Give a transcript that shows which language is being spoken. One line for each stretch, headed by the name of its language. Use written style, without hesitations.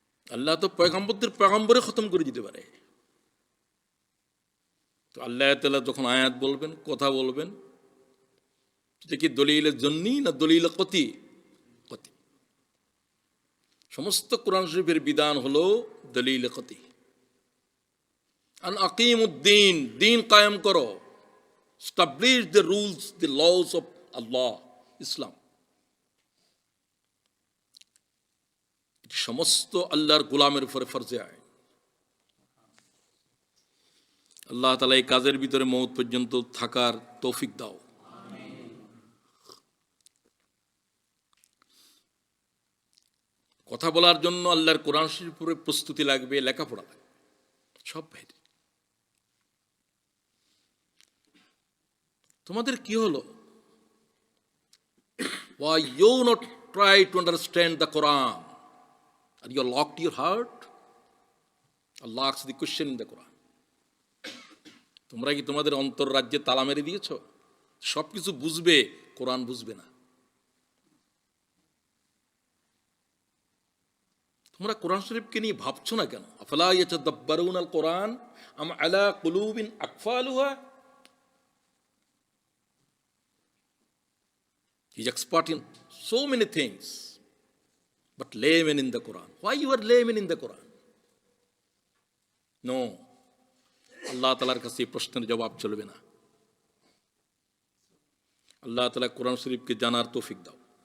Bangla: আল্লাহ তো পয়গম্বরদের পয়গম্বরে খতম করে দিতে পারে। তো আল্লাহ তাআলা যখন আয়াত বলবেন, কথা বলবেন, সেটা কি দলিলের জন্যই না দলিল কতি? কতি। সমস্ত কোরআন শরীফের বিধান হলো দলিল কতি।
Arabic: আন আকিমুদ্দিন,
Bangla: দিন কায়েম করো,
English: establish the rules, the laws of Allah,
Bangla: ইসলাম। এটি সমস্ত আল্লাহর গোলামের উপরে ফরজে আইন। আল্লাহ তাআলা এই কাজের ভিতরে মওত পর্যন্ত থাকার তৌফিক দাও। কথা বলার জন্য আল্লাহর কোরআন শরীফের প্রস্তুতি লাগবে, লেখাপড়া লাগবে, সব বাইরে। তোমাদের কি হলো?
English: Why you not try to understand the Quran. And you locked your heart. Allah asks the question in the Quran.
Bangla: তোমরা কি তোমাদের অন্তর রাজ্যে তালা মেরে দিয়েছো? সব কিছু বুঝবে, কোরআন বুঝবে না। তোমরা কোরআন শরীফকে নিয়ে ভাবছো না কেন?
Arabic: আফলা ইয়াতাদাব্বারুনাল কোরআন আম আলা কুলুবিন আকফালুহা।
English: He is expert in so many things, but layman in the Quran. Why you are layman in the Quran? No.
Bangla: আল্লাহ তাআলার কাছে এই প্রশ্নের জবাব চলবে না। আল্লাহ তাআলা কোরআন শরীফকে জানার তৌফিক দাও।